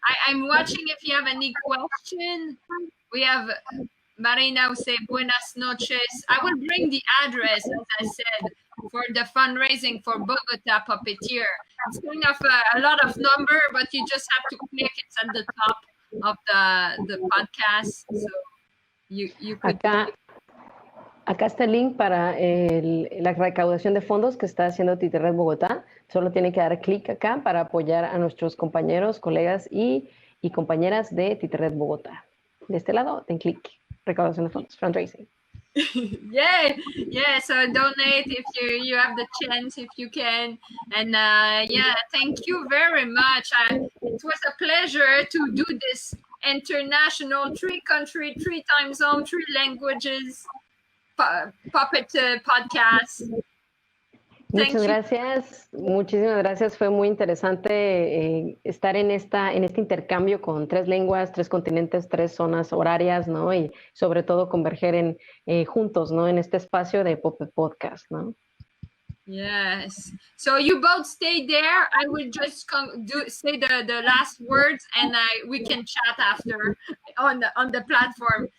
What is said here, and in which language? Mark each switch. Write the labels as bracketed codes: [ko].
[en] I'm watching if you have any question. We have Marina who say [es] buenas noches. [en] I will bring the address, as I said, for the fundraising for Bogota Puppeteer. It's kind of a lot of number, but you just have to click. It's at the top of the podcast. So you could. [es] Acá está el link para la recaudación de fondos que está haciendo TiteRED Bogotá. Solo tiene que dar clic acá para apoyar a nuestros compañeros, colegas y compañeras de TiteRED Bogotá. De este lado, den clic. Recaudación de fondos, fundraising. [en] Yeah, so donate if you have the chance, if you can. And thank you very much. It was a pleasure to do this international 3-country, 3-time zone, 3 languages puppet podcast. [es] Muchas gracias, muchísimas gracias. Fue muy interesante estar en este intercambio con 3 lenguas, 3 continentes, 3 zonas horarias, ¿no? Y sobre todo converger juntos, ¿no? En este espacio de Puppet Podcast, ¿no? [en] Yes. So you both stay there. I will just say the last words, and we can chat after on the platform.